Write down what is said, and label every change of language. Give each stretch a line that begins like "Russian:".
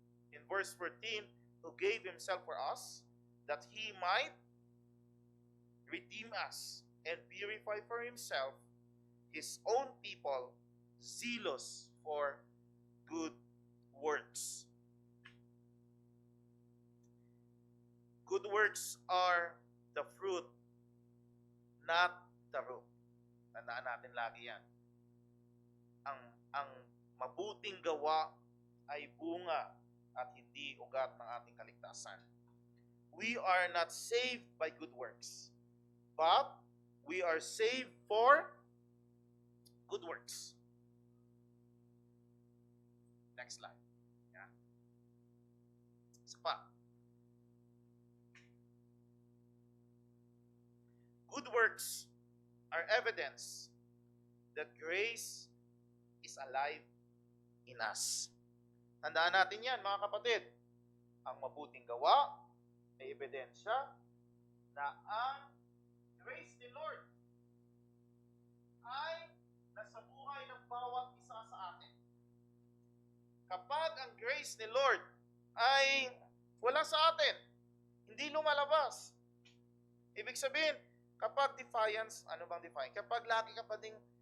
English: In verse 14, who gave himself for us, that he might redeem us and purify for himself his own people, zealous for good works. Good works are the fruit, not the root.
Filipino: Tandaan natin lagi yan. Ang mabuting gawa ay bunga at hindi ugat ng ating kaligtasan.
English: We are not saved by good works, but we are saved for good works. Next slide. Yeah.
Filipino: Isa pa.
English: Good works are evidence that grace is alive in us.
Filipino: Tandaan natin yan, mga kapatid. Ang mabuting gawa ay ebidensya na ang grace ni Lord ay nasa buhay ng bawat isa sa atin. Kapag ang grace ni Lord ay wala sa atin, hindi lumalabas. Ibig sabihin, kapag defiance, ano bang defiance? Kapag lagi ka pa ding